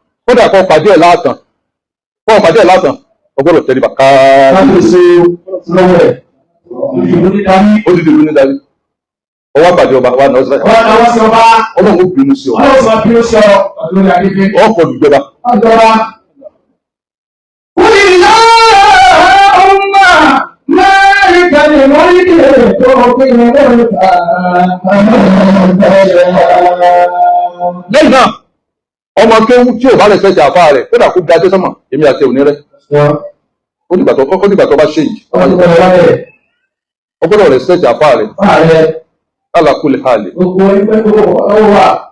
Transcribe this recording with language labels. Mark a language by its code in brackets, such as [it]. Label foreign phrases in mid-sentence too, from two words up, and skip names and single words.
[yo] Kódà kó pàdé ẹ̀ láàtàn. Kó pàdé ẹ̀ láàtàn. O gbọ́dọ̀ tẹríba. Káàbíyèsí. Kábíyèsí. Ó di ìlú ní darí. Ó di ìlú ní darí. Ó wá pàdé ọba, wá náà sọ. Ó wá náà sí ọba. Ọlọ́run ó bínú sí ọ. Ọlọ́run sọ bínú sí ọ. Ọdún ní adé fi. Ó kọ ìjọba. Ìjọba. [ar] قل اللهم مالك الملك تؤتي الملك من تشاء. [yo] Lẹ́yìn náà, ọmọ kéwú tí ò bá lè fẹ́ ṣe àfáà rẹ̀, kódà kó ga dé sánmà, èmi àti òní rẹ̀. Ṣé? Ó dìgbà tó, ó dìgbà tó bá ṣe yìí. Ó dìgbà tó bá bẹ̀. Ó gbọ́dọ̀ respect àfáà rẹ̀. Àfáà rẹ̀. [ar] على كل حال. [yo] Gbogbo ẹgbẹ́ tó wà, ó wà.